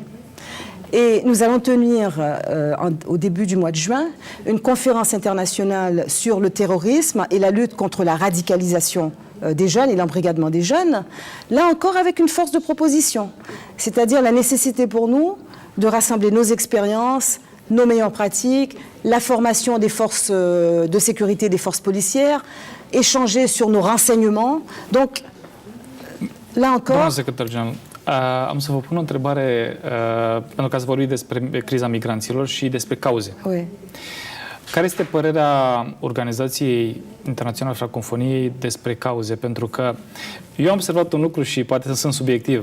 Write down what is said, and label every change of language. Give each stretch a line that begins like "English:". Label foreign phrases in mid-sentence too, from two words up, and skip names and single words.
French: Et nous allons tenir au début du mois de juin une conférence internationale sur le terrorisme et la lutte contre la radicalisation des jeunes et l'embrigadement des jeunes, là encore avec une force de proposition, c'est-à-dire la nécessité pour nous de rassembler nos expériences, nos meilleures pratiques, la formation des forces de sécurité, des forces policières, échanger sur nos renseignements. Donc, là encore...
Romanian: Doamna secretar general, am să vă pun o întrebare, pentru că ați vorbit despre criza migranților și despre cauze.
French: Oui.
Romanian: Care este părerea Organizației Internaționale a Francofoniei despre cauze? Pentru că eu am observat un lucru și poate să sunt subiectiv.